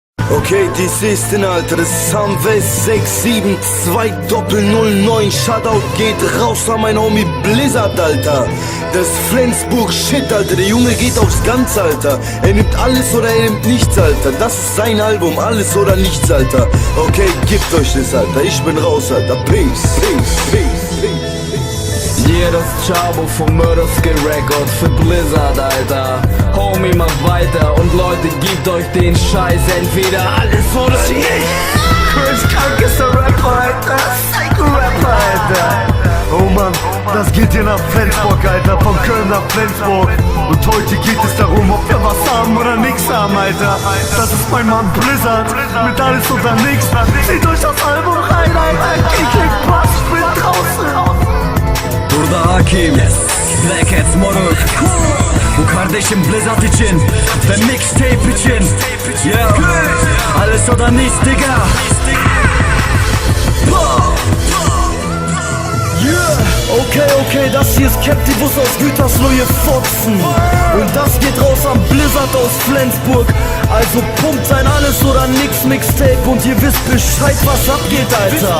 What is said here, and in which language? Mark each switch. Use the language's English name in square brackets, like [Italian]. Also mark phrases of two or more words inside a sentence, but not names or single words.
[German] Okay, dies ist in Alter, das ist Sunwest 672-009. Shoutout geht raus an mein Homie Blizzard, Alter. Das ist Flensburg Shit, Alter. Der Junge geht aufs Ganze, Alter. Er nimmt alles oder er nimmt nichts, Alter. Das ist sein Album, alles oder nichts, Alter. Okay, gebt euch das, Alter. Ich bin raus, Alter. [English] Peace, peace, peace, peace. Yeah, [German] das ist Chabo vom Murderskill Records für Blizzard, Alter. Homie, mach weiter und Leute, gebt euch den Scheiß, entweder alles oder nicht. Chris Krank ist der Rapper, Alter. Psycho-Rapper, Alter. Oh Mann, das geht hier nach Flensburg, Alter. Von Köln nach Flensburg. Und heute geht es darum, ob wir was haben oder nix haben, Alter. Das ist mein Mann Blizzard mit alles oder nix. Zieht euch das Album rein, Alter. Kick, Pass, ich bin draußen. [Turkish] Burada Hakim, Black Hats Moruk, bu kardeşim Blizzard için ve mixtape için. [German] Yeah, alles oder nichts, Digga. Okay, das hier ist Captivus aus Gütersloh, ihr Fotzen. Und das geht raus an Blizzard aus Flensburg. Also pumpt sein Alles oder Nix Mixtape und ihr wisst Bescheid, was abgeht, Alter.